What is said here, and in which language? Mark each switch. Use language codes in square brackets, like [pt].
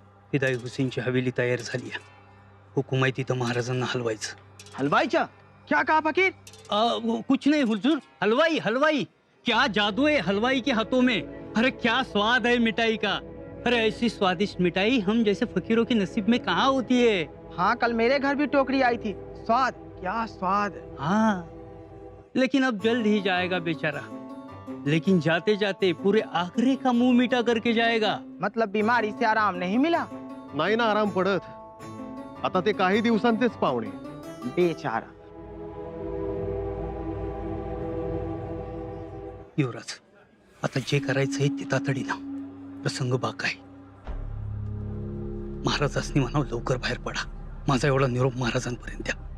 [mr] फिदाई हुसेनची हवेली तयार झाली आहे. हुकूम आहे तिथं महाराजांना हलवायचं. [hi] हलवाई क्या कहा फकीर? कुछ नहीं हुजूर, हलवाई हलवाई. क्या जादू है हलवाई के हाथों में. अरे क्या स्वाद है मिठाई का. अरे ऐसी स्वादिष्ट मिठाई हम जैसे फकीरों के नसीब में कहाँ होती है. हाँ, कल मेरे घर भी टोकरी आई थी. स्वाद, क्या स्वाद. हाँ, लेकिन अब जल्द ही जाएगा बेचारा. लेकिन जाते जाते पूरे आखरे का मुंह मीठा करके जाएगा. मतलब बीमारी से आराम नहीं मिला? [mr] नाही ना आराम पडत. आता ते काही दिवसांचेच पाहुणे. [hi] बेचारा. [mr] युवराज, आता जे करायचंय ते तातडीनं. प्रसंग बाका आहे. महाराजांनी म्हणावं लवकर बाहेर पडा. माझा एवढा निरोप महाराजांपर्यंत द्या.